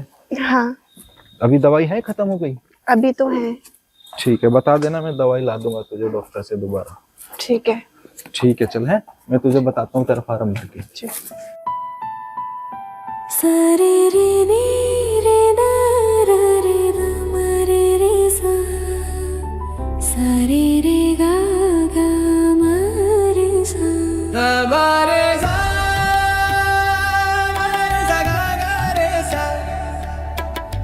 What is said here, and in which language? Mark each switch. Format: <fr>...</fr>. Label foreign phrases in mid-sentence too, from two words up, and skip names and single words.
<hi>हाँ, अभी दवाई है, खत्म हो गई? अभी तो है। ठीक है, बता देना, मैं दवाई ला दूंगा तुझे डॉक्टर से दोबारा। ठीक है। ठीक है, चल है, मैं तुझे बताता हूँ तेरा फार्म भर के। सरे रे नी रे ना रा रे गा मा रे रे सा, सरे रे गा गा मा रे सा, गा रे सा, गा रे सा गा गा रे सा,</hi>